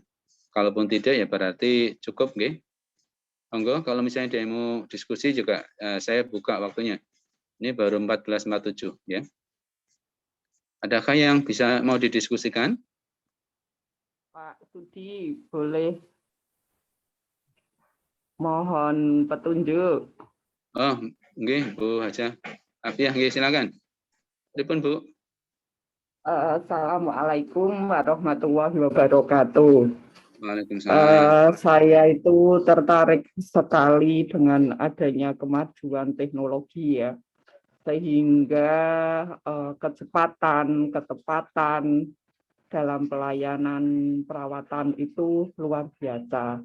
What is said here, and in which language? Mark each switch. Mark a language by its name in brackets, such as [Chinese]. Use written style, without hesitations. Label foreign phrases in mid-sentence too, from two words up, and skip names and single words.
[Indonesian] Kalaupun tidak ya berarti cukup nggih. Monggo kalau misalnya ada yang mau diskusi juga saya buka waktunya. Ini baru 14.47 ya. Adakah yang bisa mau didiskusikan? Pak Sudi, boleh mohon petunjuk. Oh, nggih, Bu Haja. Afiah nggih silakan. [Javanese] Pripun, Bu? [Arabic] السلام عليكم ورحمة الله وبركاته. Waalaikumsalam. [Indonesian] Saya itu tertarik sekali dengan adanya kemajuan teknologi ya, sehingga kecepatan, ketepatan dalam pelayanan perawatan itu luar biasa.